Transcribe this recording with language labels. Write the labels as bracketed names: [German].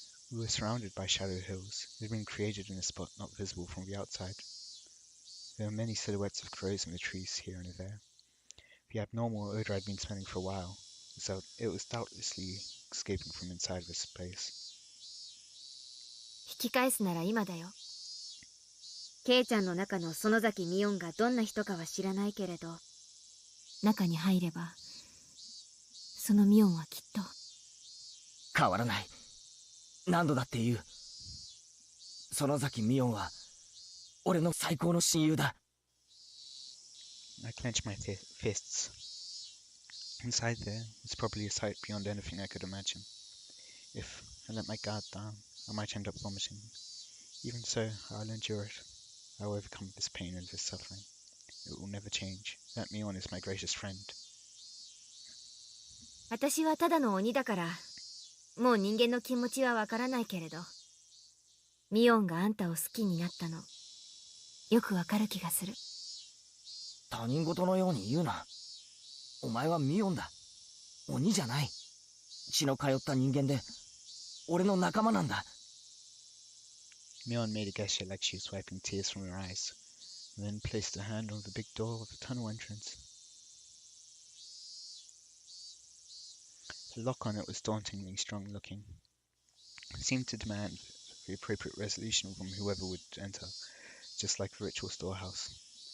[English] We were surrounded by shallow hills. It had been created in a spot not visible from the outside. There were many silhouettes of crows in the trees here and there. The abnormal odor I'd been smelling for a while, so it was doubtlessly escaping from inside this place. [Japanese] 引き返すなら今だよ。ケイちゃんの中の園崎ミオンがどんな人かは知らないけれど、中に入ればそのミオンはきっと変わらない。何度だって言う。園崎美音は俺の最高の親友だ。 [English] I clenched my fists. Inside there was probably a sight beyond anything I could imagine. If I let my guard down, I might end up vomiting. Even so, I'll endure it. I will overcome this pain and this suffering. It will never change. That Mion is my greatest friend. [Japanese] 私はただの鬼だからもう人間の気持ちはわからないけれど、ミオンがあんたを好きになったのよくわかる気がする。他人事のように言うな。お前はミオンだ。鬼じゃない。血の通った人間で俺の仲間なんだ。 [English] Mion made a gesture like she was wiping tears from her eyes, and then placed her hand on the big door of the tunnel entrance. The lock on it was dauntingly strong looking. It seemed to demand the appropriate resolution from whoever would enter, just like the ritual storehouse.